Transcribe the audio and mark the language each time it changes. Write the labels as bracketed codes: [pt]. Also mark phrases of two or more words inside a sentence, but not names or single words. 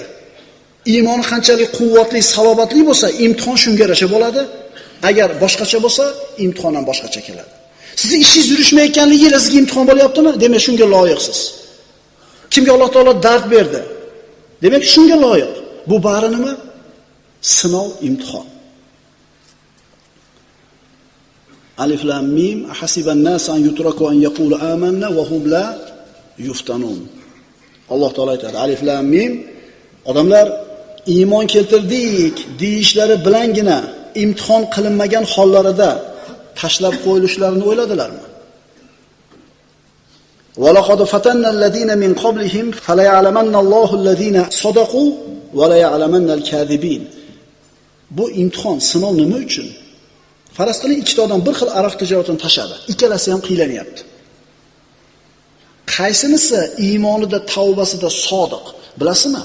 [uz] Iymoni qanchalik quvvatli, salobatli bo'lsa, imtihon shunga yarasha bo'ladi. Agar boshqacha bo'lsa, imtihon ham boshqacha keladi. Sizni ishingiz yurishmayotganligingiz sizga imtihon bo'lyaptimi? Demak, shunga loyiqsiz. Kimga Alloh taolo dard berdi? Demak, shunga loyiq. Bu bari nima? Sinov, imtihon. [ar] الم أحسب الناس أن يتركوا أن يقولوا آمنا وهم لا يفتنون. [uz] Alloh taolo aytadi, [ar] الم, [uz] odamlar iymon keltirdik deyishlari bilangina imtihon qilinmagan hollarida tashlab qo'yilishlarini o'yladilarmi? [ar] ولقد فتنا الذين من قبلهم فليعلمن الله الذين صدقوا وليعلمن الكاذبين. [uz] Bu imtihon, sinov nima uchun? Faraz qiling, ikkita odam bir xil aroq tijoratini tashadi. Ikkalasi ham qiylanyapti. Qaysinisi iymonida, tavbasida sodiq, bilasizmi?